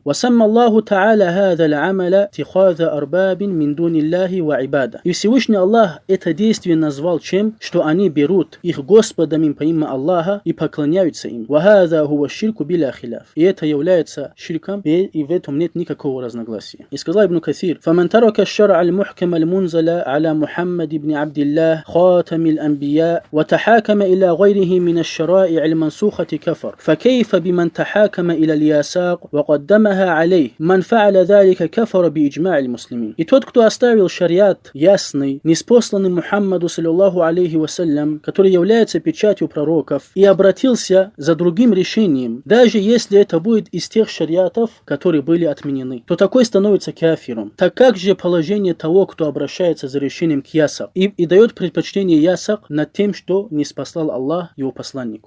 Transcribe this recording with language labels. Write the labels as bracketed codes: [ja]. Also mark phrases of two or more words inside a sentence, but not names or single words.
[ar] وَسَمَّ اللَّهُ تَعَالَى هَذَا الْعَمَلَ اتِّخَاذَ أَرْبَابٍ مِّن دُونِ اللَّهِ وَعِبَادَةٍ. [ru] И Всевышний Аллах это действие назвал чем? Что они берут их Господами помимо Аллаха и поклоняются им. [ar] وَهَذَا هُوَ الشِّرْكُ بِلَا خِلَافٍ. [ru] И это является ширком, и в этом нет никакого разногласия. И сказал Ибн Каthир: [ar] فَمَنْ تَرَكَ الشَّرْعَ الْمُحْكَمَ الْمُنْزَلَ عَلَى محمد بن عبد الله خاتم الأنبياء وتحاكم إلى غيره من الشرائع المنسوخة كفر، فكيف بمن تحاكم إلى الياساق وقدمها عليه؟ من فعل ذلك كفر بإجماع المسلمين. [ru] И тот, кто оставил шариат ясный, неспосланный Мухаммаду [ar] صلى الله عليه وسلم, [ru] который является печатью пророков, и обратился за другим решением, даже если это будет из тех шариатов, которые были отменены, то такой становится кафиром. Так как же положение того, кто обращается за решением к ясак и дает предпочтение ясак над тем, что не спаслал Аллах его посланнику?